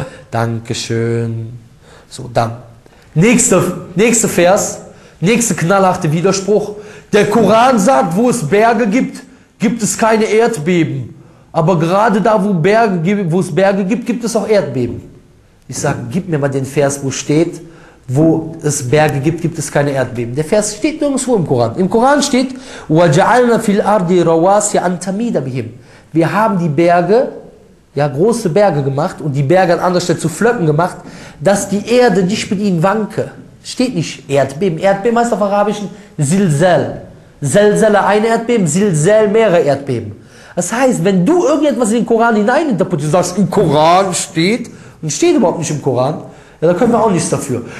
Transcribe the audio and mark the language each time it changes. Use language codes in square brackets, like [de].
[de] Dankeschön. So, dann. Nächster Vers, nächster knallharte Widerspruch. Der Koran sagt, wo es Berge gibt, gibt es keine Erdbeben. Aber gerade da, wo es Berge gibt, gibt es auch Erdbeben. Ich sage, gib mir mal den Vers, wo steht, wo es Berge gibt, gibt es keine Erdbeben. Der Vers steht nirgendwo im Koran. Im Koran steht, [ar] وَجَعَلْنَا فِي الْأَرْضِ رَوَاسِيَ أَنْ تَمِيدَ بِهِمْ. [de] Wir haben die Berge, ja, große Berge gemacht und die Berge an anderer Stelle zu Flöcken gemacht, dass die Erde nicht mit ihnen wanke. Steht nicht Erdbeben. Erdbeben heißt auf Arabischen Zilzal. Zilzala ein Erdbeben, Zilzal mehrere Erdbeben. Das heißt, wenn du irgendetwas in den Koran hineininterpretierst, sagst, im Koran steht, und steht überhaupt nicht im Koran, ja, da können wir auch nichts dafür.